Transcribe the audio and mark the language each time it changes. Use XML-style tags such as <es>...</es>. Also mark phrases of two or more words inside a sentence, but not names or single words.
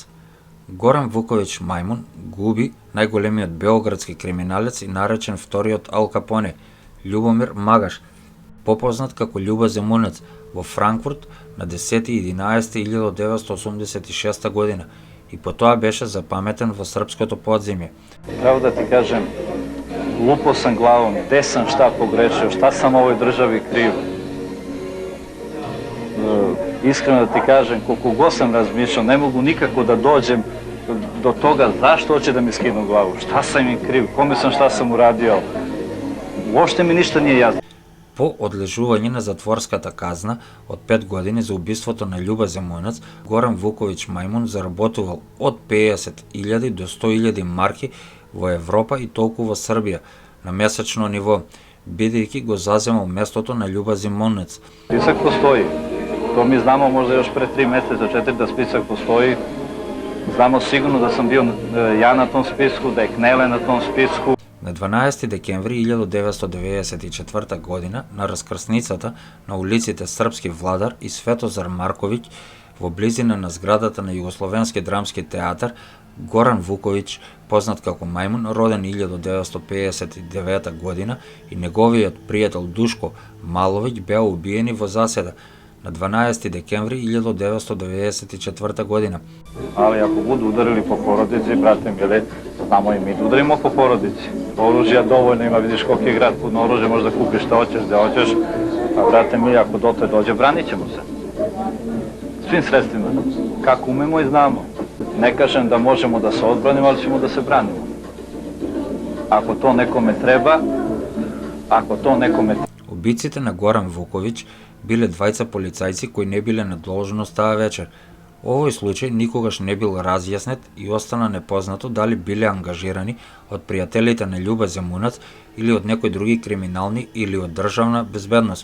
<mk>Горан Вуковиќ Мајмун го уби најголемиот београдски криминалец и наречен вториот Ал Капоне, Љубомир Магаш, попознат како Љуба Земунец, во Франкфурт на 10.11.1986 година и по тоа беше запаметен во српското подземје.</mk> <sr>Право да ти кажем, лупо sam glavom, gde sam šta pogrešio, šta sam ovoj državi kriv. Iskreno da ti kažem, koliko god sam razmišljao, ne mogu nikako da dođem do toga zašto hoće da mi skinu glavu, šta sam im kriv, kome sam šta sam uradio. Uopšte mi ništa nije jasno.</sr> <mk>По одлежување на затворската казна од 5 години за убиството на Љуба Земунец, Горан Вуковиќ Мајмун заработувал од 50.000 до 100.000 марки во Европа и толку во Србија на месечно ниво, бидејќи го заземал местото на Љуба Земунец.</mk> <sr>Spisak postoji. To mi znamo možda još pre 3 meseca, 4 da spisak postoji. Znamo sigurno da sam bio ja na tom spisku, da je Knele na tom spisku.</sr> <mk>На 12 декември 1994 година, на раскрсницата на улиците Српски Владар и Светозар Марковиќ во близина на зградата на Југословенски драмски театар, Горан Вуковиќ, познат како Мајмун, роден 1959 година, и неговиот пријател Душко Маловиќ беа убиени во заседа на 12 декември 1994 година.</mk> <sr>Ali ako budu udarili po porodici, brate mili, znamo i mi da udarimo po porodici. Oružja dovoljno ima, vidiš koliko je grad puno oružja, možda kupiš šta hoćeš, gde hoćeš, a brate mili, ako dotle dođe, branit ćemo se. Svim sredstvima, kako umemo i znamo. Ne kažem da možemo da se odbranimo, ali ćemo da se branimo. Ako to nekome treba,</sr> <mk>Убиците на Горан Вуковиќ биле двајца полицајци кои не биле на должност таа вечер. Овој случај никогаш не бил разјаснет и остана непознато дали биле ангажирани од пријателите на Љуба Земунец или од некои други криминални или од државна безбедност.</mk>